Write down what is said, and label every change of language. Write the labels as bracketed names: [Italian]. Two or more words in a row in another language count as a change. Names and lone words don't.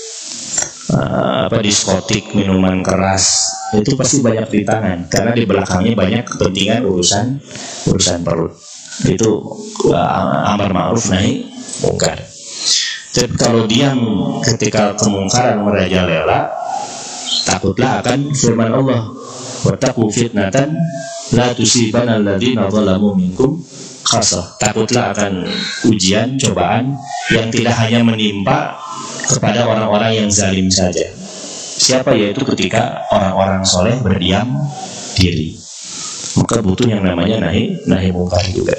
[Indonesian] Diskotik, minuman keras, itu pasti banyak rintangan. Karena di belakangnya banyak kepentingan urusan perut. [Arabic] Itu أمر معروف نهي منكر. [Indonesian] Jadi kalau diam ketika kemungkaran merajalela, takutlah akan firman Allah, [Arabic] واتقوا فتنة لا تصيبن الذين ظلموا منكم خاصة. [Indonesian] Takutlah akan ujian, cobaan yang tidak hanya menimpa kepada orang-orang yang zalim saja. Siapa? Yaitu ketika orang-orang soleh berdiam diri, maka butuh yang namanya [Arabic] نهي منكر [Indonesian] juga.